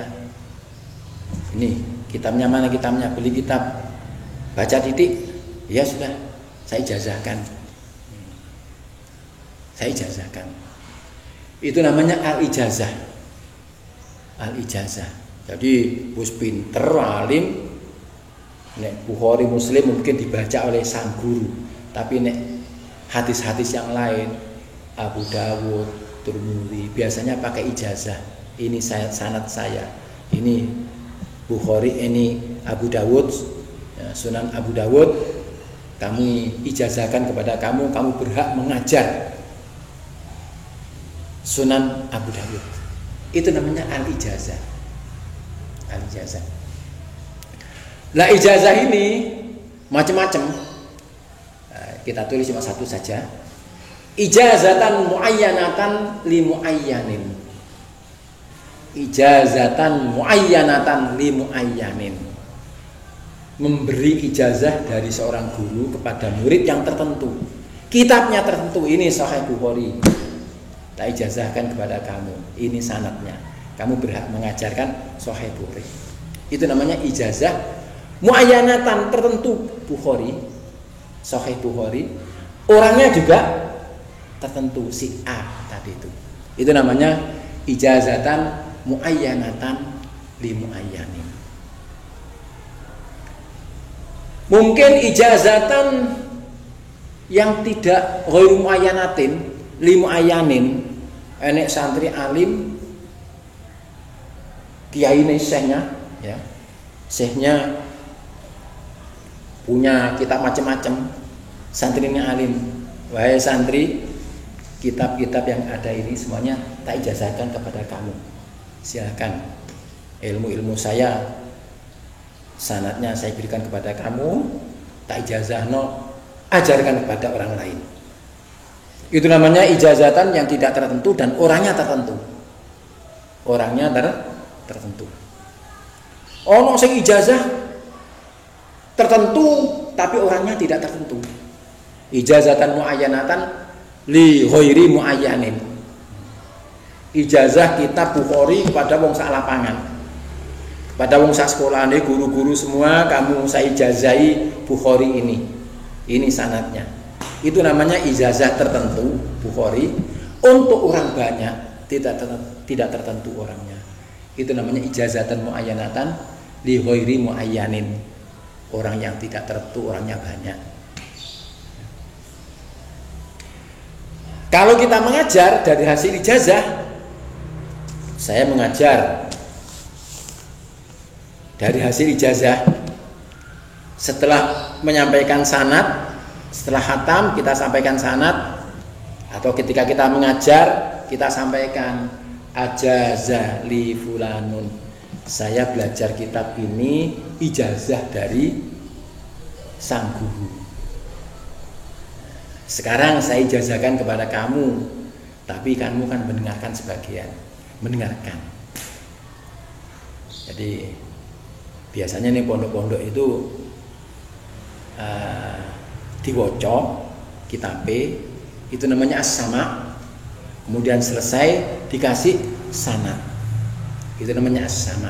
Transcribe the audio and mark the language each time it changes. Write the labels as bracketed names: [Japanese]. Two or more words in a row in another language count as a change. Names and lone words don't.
[Indonesian] Ini kitabnya mana kitabnya? Beli kitab, baca titik. Ya sudah, saya ijazahkan. Saya ijazahkan. Itu namanya al-ijazah. Al-ijazah. Jadi bus pinter, alim. Nek Bukhari Muslim mungkin dibaca oleh sang guru, tapi nek hadis-hadis yang lain, Abu Dawud, Tirmidzi, biasanya pakai ijazah. Ini sanad saya. Ini Bukhari, ini Abu Dawud, Sunan Abu Dawud. Kami ijazahkan kepada kamu, kamu berhak mengajar Sunan Abu Dawud. Itu namanya al-ijazah. Al-ijazah. Lah ijazah ini macam-macam. Kita tulis cuma satu saja. [Arabic] إجازة معينة لمعين. إجازة معينة لمعين. [Indonesian] Memberi ijazah dari seorang guru kepada murid yang tertentu. Kitabnya tertentu. Ini Sahih Bukhari. Tak ijazahkan kepada kamu. Ini sanadnya. Kamu berhak mengajarkan Sahih Bukhari. Itu namanya ijazah muayyanatan tertentu Bukhari, Sahih Bukhari. Orangnya juga tertentu, si A tadi itu. Itu namanya [Arabic] إجازة معينة لمعين. [Indonesian] Mungkin ijazatan yang tidak [Arabic] غير معينة لمعين. [Indonesian] Enek santri alim, kiai ini syekhnya, ya. Syekhnya punya kitab macam-macam, santrinya alim. Wahai santri, kitab-kitab yang ada ini semuanya tak ijazahkan kepada kamu. Silakan, ilmu-ilmu saya, sanadnya saya berikan kepada kamu, [Javanese] tak ijazahno, [Indonesian] ajarkan kepada orang lain. Itu namanya ijazatan yang tidak tertentu dan orangnya tertentu. Orangnya tertentu. [Javanese] Ono sing [Indonesian] ijazah tertentu tapi orangnya tidak tertentu. [Arabic] إجازة معينة لغير معين. [Indonesian] Ijazah kitab Bukhari kepada [Javanese] wong sak lapangan. [Indonesian] Kepada [Javanese] wong sak sekolahane, [Indonesian] guru-guru semua, kamu saya ijazahi Bukhari ini. Ini sanadnya. Itu namanya ijazah tertentu Bukhari untuk orang banyak, tidak tertentu orangnya. [Arabic] Itu namanya إجازة معينة لغير معين. [Indonesian] Orang yang tidak tertentu, orangnya banyak. Kalau kita mengajar dari hasil ijazah, saya mengajar dari hasil ijazah, setelah menyampaikan sanad, Setelah khatam kita sampaikan sanad, atau ketika kita mengajar kita sampaikan [Arabic] أجاز لفلان, [Indonesian] saya belajar kitab ini ijazah dari sang guru. Sekarang saya ijazahkan kepada kamu, tapi kamu kan mendengarkan sebagian, mendengarkan. Jadi biasanya nih pondok-pondok itu [Javanese] diwoco kitabe, [Indonesian] itu namanya as-sama, kemudian selesai dikasih sanad, itu namanya as-sama.